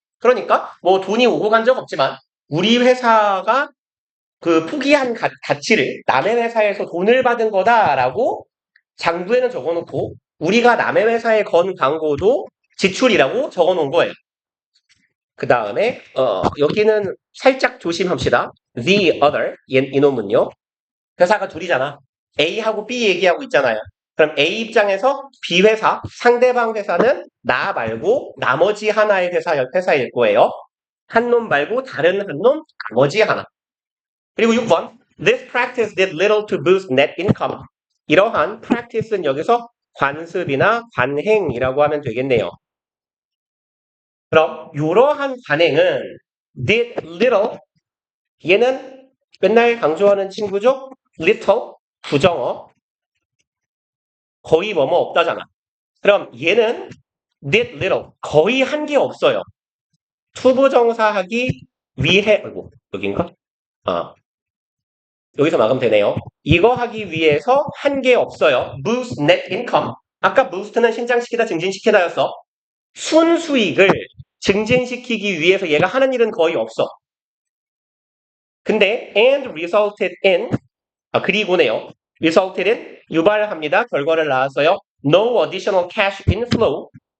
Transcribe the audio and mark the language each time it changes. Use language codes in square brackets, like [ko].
[ko] 그러니까 뭐 돈이 오고 간 적 없지만 우리 회사가 그 포기한 가치를 남의 회사에서 돈을 받은 거다라고 장부에는 적어놓고 우리가 남의 회사에 건 광고도 지출이라고 적어놓은 거예요. 그 다음에 여기는 살짝 조심합시다. [en] The other [ko] 이놈은요. 회사가 둘이잖아. A하고 B 얘기하고 있잖아요. 그럼 A 입장에서 B 회사, 상대방 회사는 나 말고 나머지 하나의 회사일 거예요. 한 놈 말고 다른 한 놈, 나머지 하나. 그리고 6번. [en] This practice did little to boost net income. [ko] 이러한 practice는 여기서 관습이나 관행이라고 하면 되겠네요. 그럼 이러한 관행은 [en] did little [ko] 얘는 맨날 강조하는 친구죠? little 부정어 거의 뭐뭐 없다잖아. 그럼 얘는 [en] did little [ko] 거의 한 게 없어요. 투부정사 하기 위해 아이고 여긴가? 여기서 막으면 되네요. 이거 하기 위해서 한 게 없어요. [en] boost net income. [ko] 아까 boost는 신장시키다 증진시키다였어. 순수익을 증진시키기 위해서 얘가 하는 일은 거의 없어. 근데 [en] and resulted in [ko] 그리고네요. [en] resulted in [ko] 유발합니다. 결과를 낳았어요. [en] No additional cash inflow.